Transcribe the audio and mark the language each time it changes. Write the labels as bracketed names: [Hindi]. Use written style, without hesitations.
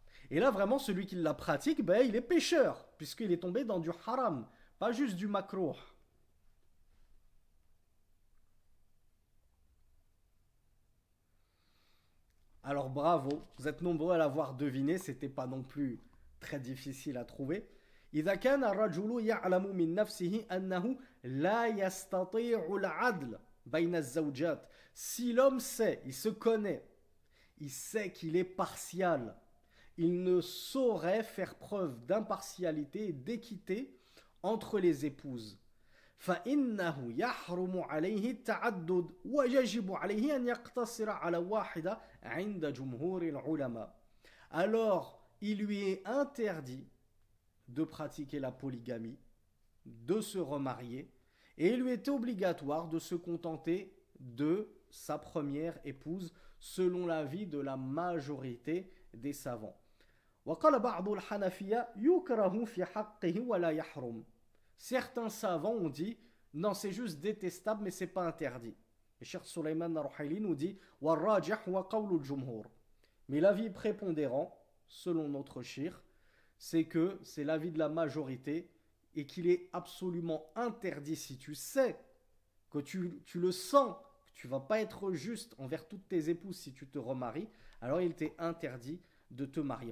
[French] Et là, vraiment, celui qui la pratique, ben, il est pécheur, puisqu'il est tombé dans du haram, pas juste du makruh. Alors bravo, vous êtes nombreux à l'avoir deviné, c'était pas non plus très difficile à trouver. [Arabic] إذا كان الرجل يعلم من نفسه أنه لا يستطيع العدل بين الزوجات. [French] Si l'homme sait, il se connaît, il sait qu'il est partial, il ne saurait faire preuve d'impartialité et d'équité entre les épouses. [Arabic] فإنه يحرم عليه التعدد ويجب عليه أن يقتصر على واحدة عند جمهور العلماء. [French] Alors, il lui est interdit de pratiquer la polygamie, de se remarier, et il lui est obligatoire de se contenter de sa première épouse, selon l'avis de la majorité des savants. [Arabic] وقال بعض الحنفية يكره في حقه ولا يحرم. [French] Certains savants ont dit non, c'est juste détestable, mais c'est pas interdit. Et Cheikh Suleiman Narouhaili nous dit [Arabic] والراجح هو قول الجمهور. [French] Mais l'avis prépondérant, selon notre cheikh, c'est que c'est l'avis de la majorité et qu'il est absolument interdit, si tu sais que tu le sens, que tu vas pas être juste envers toutes tes épouses si tu te remaries, alors il t'est interdit de te marier.